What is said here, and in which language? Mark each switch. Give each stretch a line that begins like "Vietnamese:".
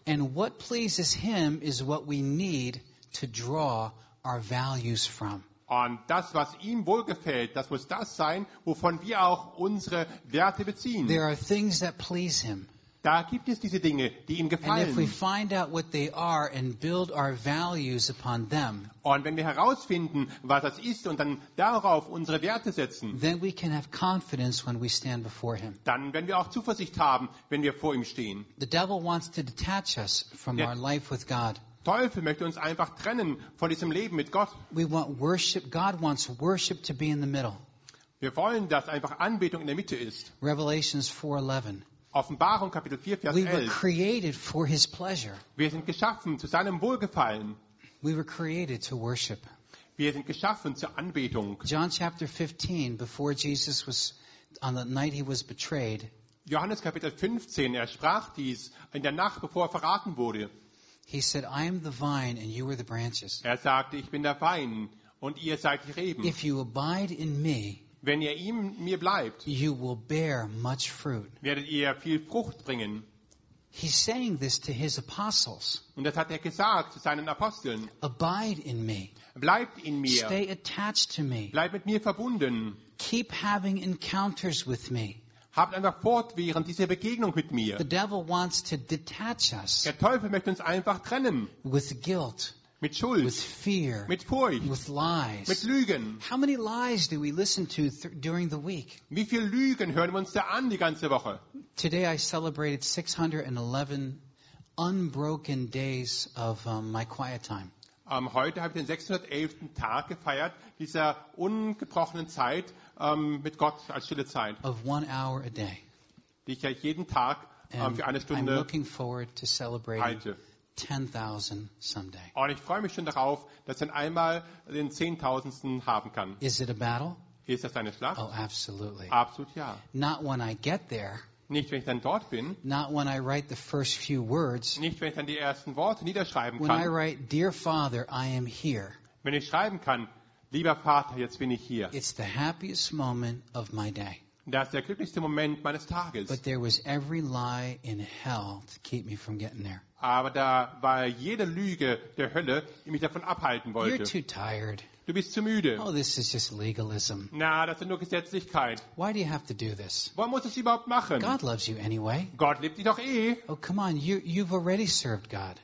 English: And what pleases him is what we need to draw our values from.
German: Und das, was ihm wohlgefällt, das muss das sein, wovon wir auch unsere Werte beziehen.
English: There are things that please him.
German: Da gibt es diese Dinge, die ihm gefallen.
English: And if we find out what they are and build our values upon them.
German: Und wenn wir herausfinden, was das ist und dann darauf unsere Werte setzen.
English: Then we can have confidence when we stand before him.
German: Dann werden wir auch Zuversicht haben, wenn wir vor ihm stehen.
English: The devil wants to detach us from our life with God.
German: Teufel möchte uns einfach trennen von diesem Leben mit Gott.
English: We want worship. God wants worship to be in the middle.
German: Wir wollen, dass einfach Anbetung in der Mitte ist.
English: Revelation 4:11.
German: Offenbarung Kapitel 4 Vers 11.
English: We were created for his pleasure.
German: Wir sind geschaffen zu seinem Wohlgefallen.
English: We were created to worship.
German: Wir sind geschaffen zur Anbetung.
English: John chapter 15 before Jesus was on the night he was betrayed.
German: Johannes Kapitel 15, er sprach dies in der Nacht, bevor er verraten wurde.
English: He said, I am the vine and you are the branches.
German: Er sagte, ich bin der Wein und ihr seid die Reben.
English: If you abide in me,
German: wenn ihr ihm mir bleibt,
English: you will bear much fruit.
German: Werdet ihr viel Frucht bringen.
English: He's saying this to his apostles.
German: Und das hat er gesagt zu seinen Aposteln.
English: Abide in me.
German: Bleibt in mir.
English: Stay attached to me.
German: Bleibt mit mir verbunden.
English: Keep having encounters with me.
German: Habt einfach fortwährend diese Begegnung mit mir.
English: The devil wants to detach us.
German: Der Teufel möchte uns einfach trennen.
English: With guilt.
German: Mit Schuld,
English: with fear,
German: mit Furcht,
English: with lies.
German: Mit Lügen.
English: How many lies do we listen to during the week?
German: Wie viele Lügen hören wir uns da an die ganze Woche?
English: Today I celebrated 611 unbroken days of my quiet time.
German: Heute habe ich den 611. Tag gefeiert, dieser ungebrochenen Zeit mit Gott als stille Zeit.
English: Of 1 hour a day.
German: Die ich ja jeden Tag für eine Stunde halte.
English: I'm looking forward to celebrating 10,000 someday.
German: Und ich freue mich schon darauf, dass ich einmal den 10,000sten haben kann.
English: Is it a battle?
German: Ist das eine Schlacht?
English: Oh, absolutely.
German: Absolut ja.
English: Not when I get there.
German: Nicht wenn ich dann dort bin.
English: Not when I write the first few words.
German: Nicht wenn ich dann die ersten Worte niederschreiben
English: when
German: kann.
English: When I write, dear Father, I am here.
German: Wenn ich schreiben kann, lieber Vater, jetzt bin ich hier.
English: It's the happiest moment of my day.
German: Das ist der glücklichste Moment meines Tages.
English: But there was every lie in hell to keep me from getting there.
German: Aber da war jede Lüge der Hölle, die mich davon abhalten wollte.
English: You're too tired.
German: Du bist zu müde.
English: Oh, this is just legalism.
German: Na, das ist nur Gesetzlichkeit.
English: Why do you have to do this?
German: Warum musst du es überhaupt machen?
English: God loves you anyway.
German: Gott liebt dich doch eh.
English: Oh, come on, you've already served God.